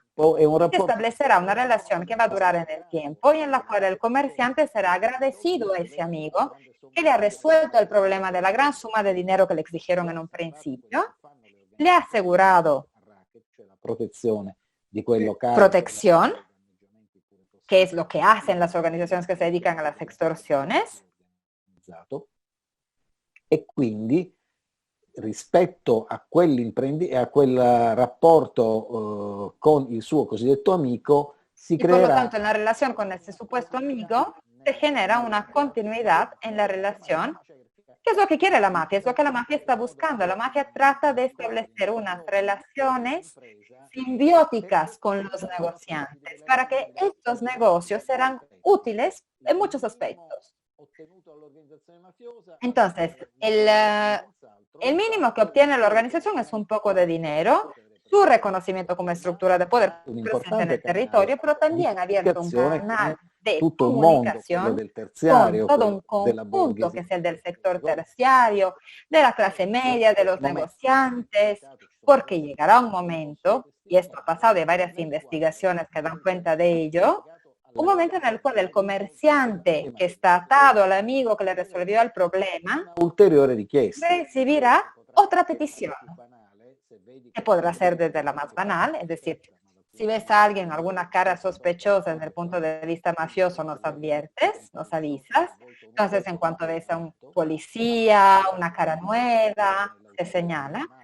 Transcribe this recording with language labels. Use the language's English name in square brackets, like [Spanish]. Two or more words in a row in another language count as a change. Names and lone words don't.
[Spanish] Se establecerá una relación que va a durar en el tiempo y en la cual el comerciante será agradecido a ese amigo que le ha resuelto el problema de la gran suma de dinero que le exigieron en un principio, le ha asegurado protección, que es lo que hacen las organizaciones que se dedican a las extorsiones. [Italian] E quindi rispetto a quel rapporto con il suo cosiddetto amico si [Spanish] creerá. Y por lo [Italian] creerà. [Spanish] tanto, en la relación con ese supuesto amigo se genera una continuidad en la relación, que es lo que quiere la mafia, es lo que la mafia está buscando. La mafia trata de establecer unas relaciones simbióticas con los negociantes para que estos negocios serán útiles en muchos aspectos. Entonces, el mínimo que obtiene la organización es un poco de dinero, su reconocimiento como estructura de poder presente en el territorio, pero también ha abierto un canal de [Italian] tutto un mondo, quello [Spanish] comunicación [Italian] del terziario, [Spanish] con todo un [Italian] quello della [Spanish] conjunto que [Italian] borghesia, [Spanish] es el del sector terciario, de la clase media, de los negociantes, porque llegará un momento, y esto ha pasado de varias investigaciones que dan cuenta de ello, un momento en el cual el comerciante que está atado al amigo que le resolvió el problema [Italian] ulteriore richiesta. [Spanish] recibirá otra petición, que podrá ser desde la más banal, es decir, si ves a alguien, alguna cara sospechosa desde el punto de vista mafioso, nos adviertes, nos avisas. Entonces, en cuanto ves a un policía, una cara nueva, se señala.